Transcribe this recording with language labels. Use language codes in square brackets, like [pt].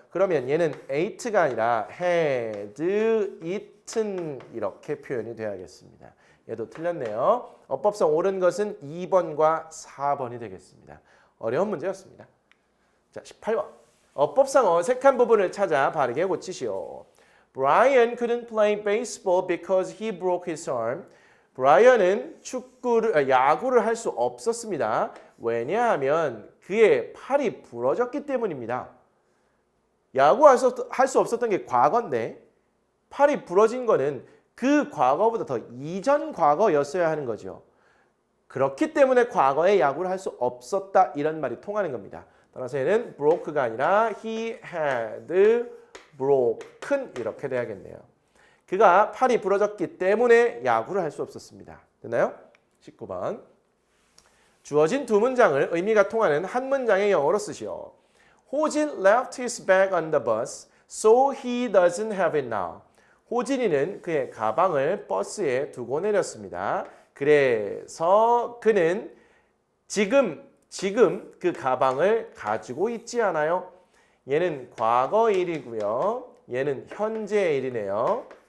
[ko] 그러면 얘는 ate가 아니라 had eaten 이렇게 표현이 돼야겠습니다. 얘도 틀렸네요. 어법상 옳은 것은 2번과 4번이 되겠습니다. 어려운 문제였습니다. 자, 18번. 어법상 어색한 부분을 찾아 바르게 고치시오. [en] Brian couldn't play baseball because he broke his arm. [ko] 브라이언은 야구를 할 수 없었습니다. 왜냐하면 그의 팔이 부러졌기 때문입니다. 야구할 수 없었던 게 과거인데 팔이 부러진 거는 그 과거보다 더 이전 과거였어야 하는 거죠. 그렇기 때문에 과거에 야구를 할 수 없었다 이런 말이 통하는 겁니다. 따라서 얘는 broke가 아니라 [en] he had broken [ko] 이렇게 돼야겠네요. 그가 팔이 부러졌기 때문에 야구를 할 수 없었습니다. 됐나요? 19번. 주어진 두 문장을 의미가 통하는 한 문장의 영어로 쓰시오. [en] 호진 left his bag on the bus, so he doesn't have it now. [ko] 호진이는 그의 가방을 버스에 두고 내렸습니다. 그래서 그는 지금 그 가방을 가지고 있지 않아요. 얘는 과거 일이고요. 얘는 현재 일이네요.